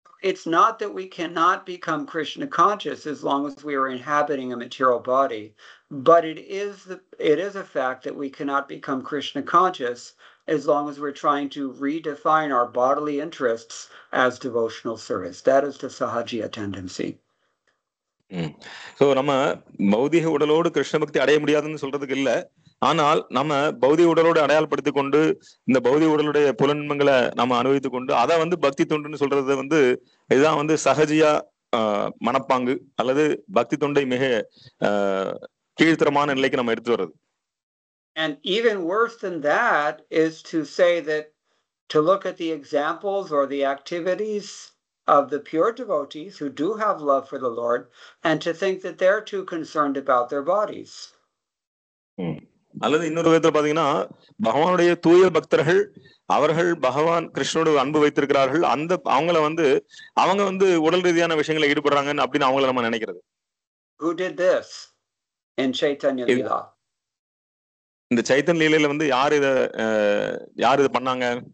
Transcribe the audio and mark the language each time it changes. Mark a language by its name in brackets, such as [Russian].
[English] It's not that we cannot become Krishna conscious as long as we are inhabiting a material body, but it is a fact that we cannot become Krishna conscious as long as we're trying to redefine our bodily interests as devotional service. That is the Sahajiya tendency. [Tamil] So நம்ம பௌதிக உடலோடு கிருஷ்ண பக்தி அடைய முடியாதுன்னு சொல்றதுக்கு இல்ல. ஆனால் நம்ம பௌதிக உடலோடு அடையாளப்படுத்திக் கொண்டு இந்த பௌதிக உடலுடைய புலன்மங்களை நம்ம அனுபவித்துக் கொண்டு அதை வந்து பக்தி தொண்டுன்னு சொல்றது வந்து இதுதான் வந்து சகஜியா மனப்பாங்கு அல்லது பக்தி தொண்டை மிக கீழ்த்தரமான நிலைக்கு நம்ம எடுத்து வர்றது. [English] And even worse than that is to say that to look at the examples or the activities of the pure devotees who do have love for the Lord and to think that they're too concerned about their bodies. [Tamil] அல்லது இன்னொரு விதத்துல பாத்தீங்கன்னா பகவானுடைய தூய பக்தர்கள் அவர்கள் பகவான் கிருஷ்ணனோட அன்பு வைத்திருக்கிறார்கள், அந்த அவங்க வந்து உடல் ரீதியான விஷயங்களை ஈடுபடுறாங்கன்னு அப்படின்னு அவங்கள நம்ம நினைக்கிறது. [English] Who did this in Chaitanya Leela? [Tamil] இந்த சைத்தன்ய லீலையில வந்து யார் இத பண்ணாங்க?